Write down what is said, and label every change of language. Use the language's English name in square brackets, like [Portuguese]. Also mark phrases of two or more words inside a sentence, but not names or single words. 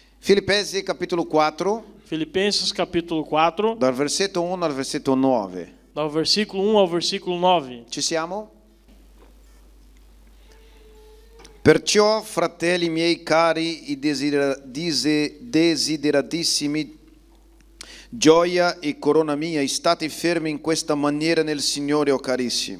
[Portuguese] Filipenses capítulo 4, Filipenses capítulo 4, [Italian] dal versetto 1 al versetto 9. [Portuguese] do versículo 1 ao versículo 9. [Italian] Ci siamo? Perciò, fratelli miei cari, i desideratissimi, gioia e corona mia, state fermi in questa maniera nel Signore, o carissimi.